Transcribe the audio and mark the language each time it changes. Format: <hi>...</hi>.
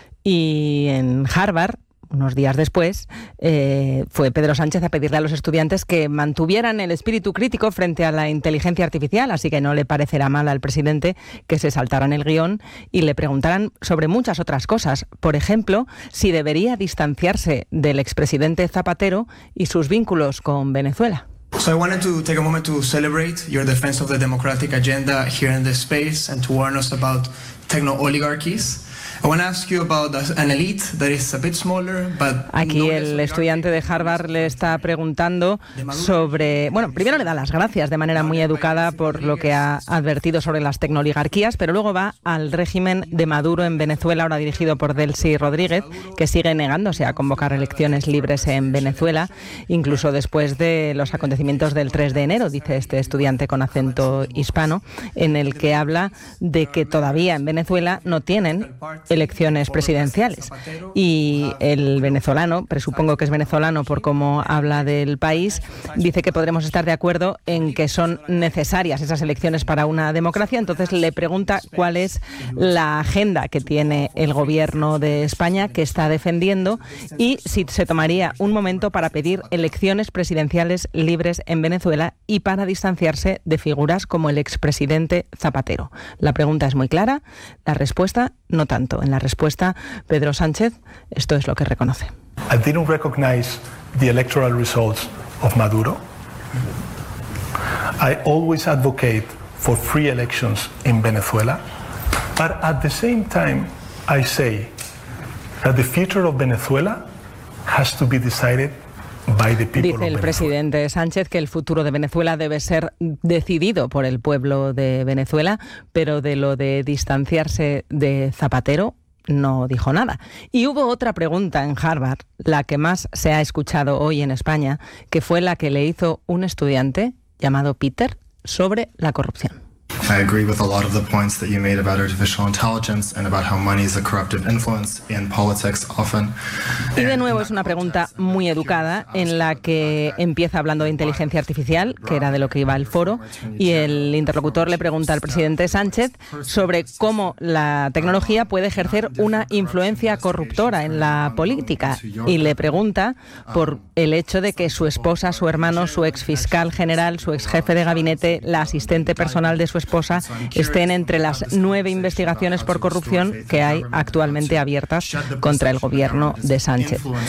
<es>Y en Harvard, unos días después, fue Pedro Sánchez a pedirle a los estudiantes que mantuvieran el espíritu crítico frente a la inteligencia artificial, así que no le parecerá mal al presidente que se saltaran el guión y le preguntaran sobre muchas otras cosas. Por ejemplo, si debería distanciarse del expresidente Zapatero y sus vínculos con Venezuela.</es> <en>So I wanted to take a moment to celebrate your defense of the democratic agenda here in this space and to warn us about techno-oligarchies. I want to ask you about an elite that is a bit smaller, but</en> <es>aquí el estudiante de Harvard le está preguntando sobre, bueno, primero le da las gracias de manera muy educada por lo que ha advertido sobre las tecnooligarquías, pero luego va al régimen de Maduro en Venezuela, ahora dirigido por Delcy Rodríguez, que sigue negándose a convocar elecciones libres en Venezuela, incluso después de los acontecimientos del 3 de enero, dice este estudiante con acento hispano, en el que habla de que todavía en Venezuela no tienen elecciones presidenciales. Y el venezolano, presupongo que es venezolano por cómo habla del país, dice que podremos estar de acuerdo en que son necesarias esas elecciones para una democracia. Entonces le pregunta cuál es la agenda que tiene el gobierno de España, que está defendiendo, y si se tomaría un momento para pedir elecciones presidenciales libres en Venezuela y para distanciarse de figuras como el expresidente Zapatero. La pregunta es muy clara, la respuesta no tanto. En la respuesta, Pedro Sánchez, esto es lo que reconoce.</es> <en>I didn't recognize the electoral results of Maduro. I always advocate for free elections in Venezuela. But at the same time, I say that the future of Venezuela has to be decided.</en> <es>Dice el presidente Sánchez que el futuro de Venezuela debe ser decidido por el pueblo de Venezuela, pero de lo de distanciarse de Zapatero no dijo nada. Y hubo otra pregunta en Harvard, la que más se ha escuchado hoy en España, que fue la que le hizo un estudiante llamado Peter sobre la corrupción.</es> <en>I agree with a lot of the points that you made about artificial intelligence and about how money is a corruptive influence in politics often.</en> <es>Y de nuevo es una pregunta muy educada en la que empieza hablando de inteligencia artificial, que era de lo que iba el foro, y el interlocutor le pregunta al presidente Sánchez sobre cómo la tecnología puede ejercer una influencia corruptora en la política, y le pregunta por el hecho de que su esposa, su hermano, su ex fiscal general, su ex jefe de gabinete, la asistente personal de su esposa estén entre las 9 investigaciones por corrupción que hay actualmente abiertas contra el gobierno de Sánchez.</es>